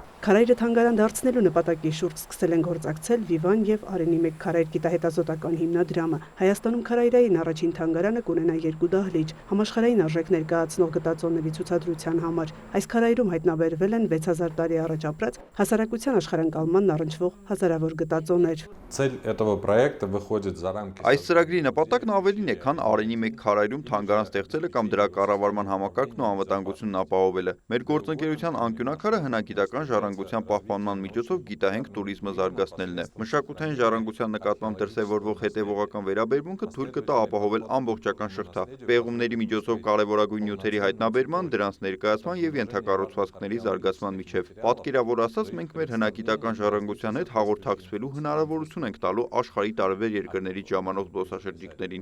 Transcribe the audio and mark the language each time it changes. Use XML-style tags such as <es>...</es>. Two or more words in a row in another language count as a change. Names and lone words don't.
<hy>Քարայրը թանգարան դարձնելու նպատակի շուրջ սկսել են գործակցել Վիվան եւ Արենի 1 քարայր գիտահետազոտական հիմնադրամը։ Հայաստանում քարայրային առաջին թանգարանը կունենա 2 դահլիճ, համաշխարհային արժեք ներկայացնող գտածոների ցուցադրության համար։ Այս քարայրում հայտնաբերվել են 6000 տարի առաջ ապրած հասարակության աշխարհընկալմանն առնչվող հազարավոր գտածոներ։</hy> <ru>Цель этого проекта выходит за рамки.</ru> <hy>Այս ծրագրի նպատակն ավելին է, քան Արենի 1 քարայրում թանգարան ստեղծելը կամ դրա կառավարման համակարգն ու անվտանգությունն ապահովելը։ Մեր գործընկերության անկյունակարը հնագիտական ժառանգության պահպանման միջոցով գիտահենք туриզմը զարգացնելն է։ Մշակութային ժառանգության նկատմամբ դրսևորվող հետևողական վերաբերմունքը թույլ կտա ապահովել ամբողջական շղթա, պեղումների միջոցով կարևորագույն նյութերի հայտնաբերման, դրանց ներկայացման եւ ենթակառուցվածքների զարգացման միջև։ Պատկերավոր ասած, մենք մեր հնագիտական ժառանգության հետ հաղորդակցվելու հնարավորություն ենք տալու աշխարհի տարբեր երկրներից ժամանող զբոսաշրջիկներին։</hy>